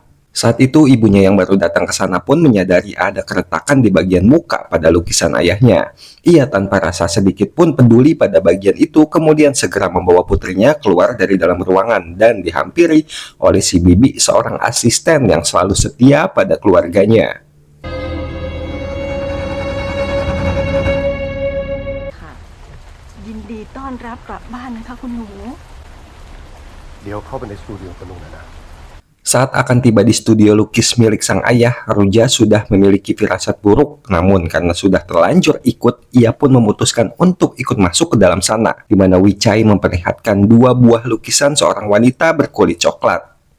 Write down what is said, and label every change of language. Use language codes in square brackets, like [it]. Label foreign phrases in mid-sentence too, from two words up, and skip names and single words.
[id] Saat itu ibunya yang baru datang ke sana pun menyadari ada keretakan di bagian muka pada lukisan ayahnya. Ia tanpa rasa sedikit pun peduli pada bagian itu kemudian segera membawa putrinya keluar dari dalam ruangan dan dihampiri oleh si bibi, seorang asisten yang selalu setia pada keluarganya. [th] ค่ะยินดีต้อนรับกลับบ้านนะคะคุณหนู เดี๋ยวเข้าไปในสตูดิโอกันลุงนะ [id] Saat akan tiba di studio lukis milik sang ayah, Ruja sudah memiliki firasat buruk. Namun karena sudah terlanjur ikut, ia pun memutuskan untuk ikut masuk ke dalam sana, di mana Wichai memperlihatkan dua buah lukisan seorang wanita berkulit coklat.